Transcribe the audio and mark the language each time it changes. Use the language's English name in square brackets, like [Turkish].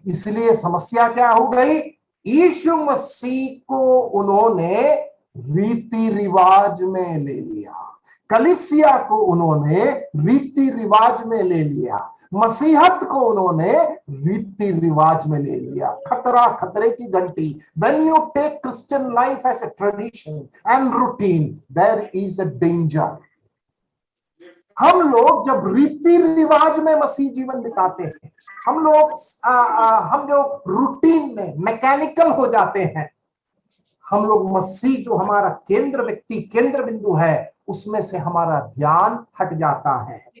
[Hindi] इसलिए समस्या क्या हो गई? यीशु मसीह को उन्होंने रीति रिवाज में ले लिया, कलीसिया को उन्होंने रीति रिवाज में ले लिया, मसीहत को उन्होंने रीति रिवाज में ले लिया। खतरा, खतरे की घंटी। [English] When you take Christian life as a tradition and routine, there is a danger. [Hindi] हम लोग जब रीति रिवाज में मसीह जीवन बिताते हैं, हम जो रूटीन में मैकेनिकल हो जाते हैं, हम लोग मसीह जो हमारा केंद्र व्यक्ति, केंद्र बिंदु है, उसमें से हमारा ध्यान हट जाता है।